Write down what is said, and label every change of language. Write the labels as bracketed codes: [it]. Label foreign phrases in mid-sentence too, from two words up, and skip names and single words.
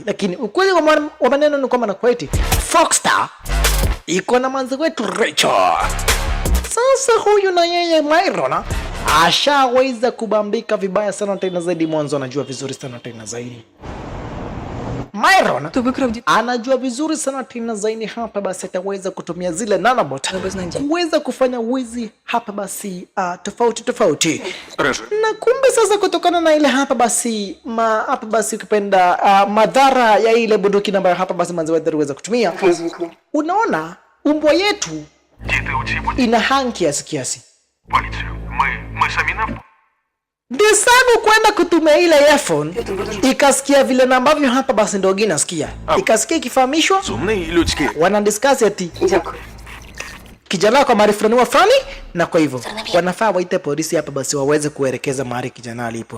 [sw] Lakini ukweli wa maneno ni kwamba na kwa eti Foxstar iko na manzi wetu Rachel. Sasa huyu na yeye Myron ashaweza kubambika vibaya sana tena zaidi. Mwanzo anajua vizuri sana tena zaidi. Myron [uk] Хто викрав дітей? [sw] anajua vizuri sana tena zaidi. Hapa basi ataweza kutumia zile nanobot kuweza kufanya wizi hapa basi tofauti. Na kumbe sasa kutokana na ile hapa basi hapa basi ukipenda madhara ya ile bunduki ambayo hapa basi manzi wetu aliweza kutumia. Unaona umbwa yetu ina hang kiasi. [uk] Поліцію. Ми самі на... [sw] Desagu kwenda kutumia ile earphone ikasikia vile ambavyo hapa basi ndio ginasikia. Ikasikia ikifahamishwa [uk] Сумний людський. [sw] wana discuss ati kijana kwa mahali fulani wafani, na kwa hivyo wanafaa waite polisi hapa basi waweze kuelekeza mahali kijana alipo.